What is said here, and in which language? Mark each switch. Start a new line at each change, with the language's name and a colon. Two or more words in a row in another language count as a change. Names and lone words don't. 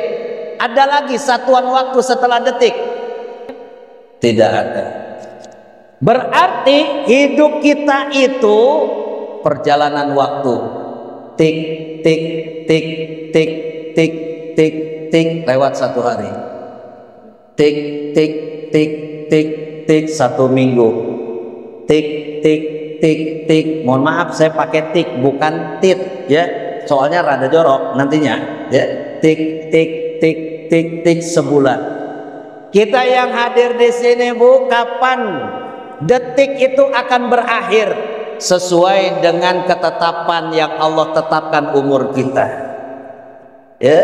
Indonesian: Ada lagi satuan waktu setelah detik? Tidak ada. Berarti hidup kita itu perjalanan waktu. Tik tik tik tik tik tik tik, lewat 1 hari. Tik tik tik tik tik, 1 minggu. Tik tik tik tik. Mohon maaf saya pakai tik bukan tit ya, soalnya rada jorok nantinya ya. Tik tik tik tik tik, sebulan. Kita yang hadir di sini Bu, kapan detik itu akan berakhir? Sesuai dengan ketetapan yang Allah tetapkan umur kita ya.